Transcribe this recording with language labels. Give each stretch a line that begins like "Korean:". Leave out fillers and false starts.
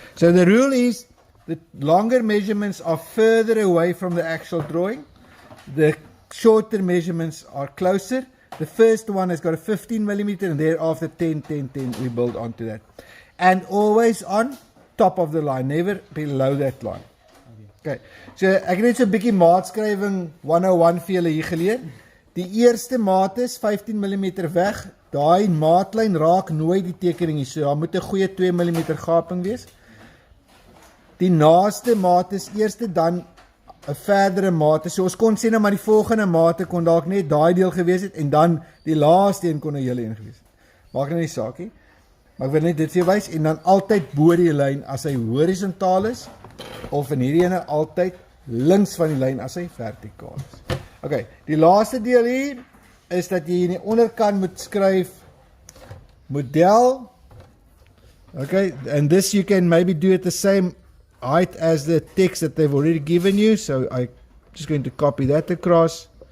English: So the rule is the longer measurements are further away from the actual drawing. The shorter measurements are closer. The first one has got a 15 millimeter, and thereafter 10, 10, 10. We build onto that. And always on top of the line, never below that line. Okay.
Afrikaans: So ek het net so 'n bietjie maatskrywing 101 vir julle hier geleer. Die eerste maat is 15 mm weg. Daai maatlyn raak nooit die tekening nie. So daar moet 'n goeie 2 mm gaping wees. Die naaste maat is eerste, dan 'n verdere mate. So ons kon sê nou maar die volgende mate kon dalk net daai deel gewees het en dan die laaste een kon 'n hele een gewees het. Maak nou nie saak nie. Maar ek wil net dit vir jou wys en dan altyd bo die lyn as hy horisontaal is of in hierdie ene altyd links van die lyn as hy vertikaal is. Okay, die laaste deel hier is dat jy in die onderkant moet skryf model.
English: Okay, and this you can maybe do it the same height as the text that they've already given you. So I'm just going to copy that across.